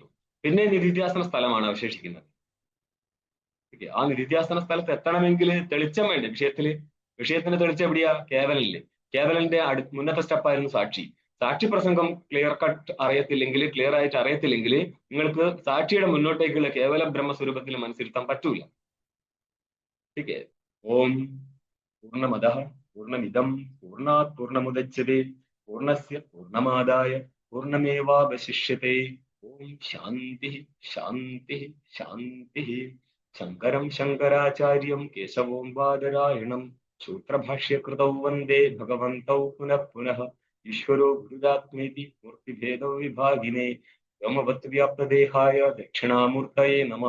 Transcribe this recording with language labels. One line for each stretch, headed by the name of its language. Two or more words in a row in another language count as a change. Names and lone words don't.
Malayalam: പിന്നെ നിധിധ്യാസന സ്ഥലമാണ് അവശേഷിക്കുന്നത്. ആ നിധിധ്യാസന സ്ഥലത്ത് എത്തണമെങ്കിൽ തെളിച്ചം വേണ്ടേ വിഷയത്തിന് തെളിച്ചം എവിടെയാ? കേവലല്ലേ. കേവലന്റെ മുന്നത്തെ സ്റ്റെപ്പായിരുന്നു സാക്ഷി. സാക്ഷി പ്രസംഗം ക്ലിയർ ആയിട്ട് അറിയത്തില്ലെങ്കിൽ നിങ്ങൾക്ക് സാക്ഷിയുടെ മുന്നോട്ടേക്കുള്ള കേവല ബ്രഹ്മസ്വരൂപത്തിൽ മനസ്സിരുത്താൻ പറ്റൂല.
Sanskrit: ഓക്കെ. ഓം പൂർണ്ണമദഃ പൂർണ്ണമിദം പൂർണ്ണാത് പൂർണ്ണമുദച്യതേ പൂർണ്ണസ്യ പൂർണ്ണമാദായ പൂർണ്ണമേവാവശിഷ്യതേ. ഓം ശാന്തി. ശങ്കരം ശങ്കരാചാര്യം കേശവം ബാദരായണം സൂത്രഭാഷ്യകൃതൗ വന്ദേ ഭഗവന്തൗ പുനഃ ഈശ്വരോ ഗുരുരാത്മേതി മൂർത്തിഭേദോ വിഭാഗിനേ വ്യോമവത് വ്യാപ്തദേഹായ ദക്ഷിണാമൂർത്തയേ നമഃ.